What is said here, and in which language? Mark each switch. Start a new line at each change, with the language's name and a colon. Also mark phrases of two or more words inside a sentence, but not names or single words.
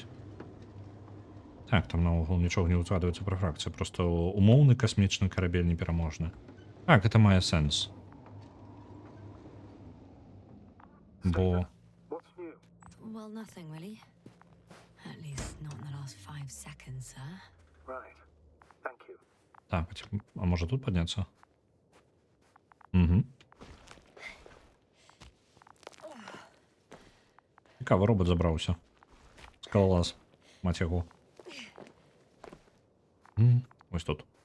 Belarusian: Так, там наогул нічога не ўзгадваецца пра фракцыю, просто умоўны касмічны карабель непераможны. Так, гэта мае сэнс. Бо...
English: What's new? Well, nothing really. At least not in the last 5 seconds, sir. Right. Thank you.
Belarusian: Так, а можа тут падняцца? Цікава, робот забраўся. Скалолаз. Маць яго.
Ukrainian: Ось тут.